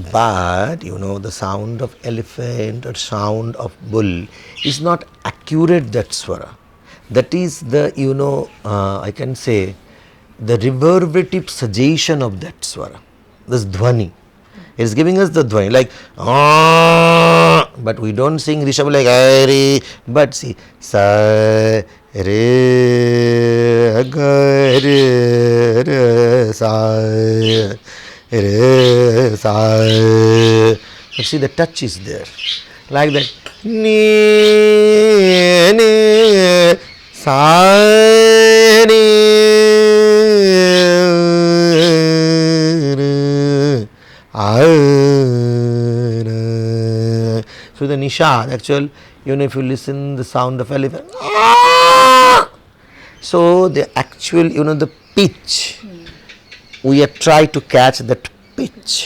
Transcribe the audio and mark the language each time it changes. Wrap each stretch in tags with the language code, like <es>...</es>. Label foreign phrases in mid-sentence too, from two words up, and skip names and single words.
<en>But, the sound of elephant or sound of bull is not accurate, that Swara. That is the, I can say, the reverberative suggestion of that swara, this dhvani. It is giving us the dhvani, like, but we don't sing Rishabh like, re, but see,</en> <hi>sa, re, ga, re, sa, re, sa.</hi> <en>But see, the touch is there, like that.</en> <hi>Ni, ni, sa, ni.</hi> <en>So the nishad, actual, if you listen the sound of elephant, so the actual, the pitch, we have tried to catch that pitch.</en>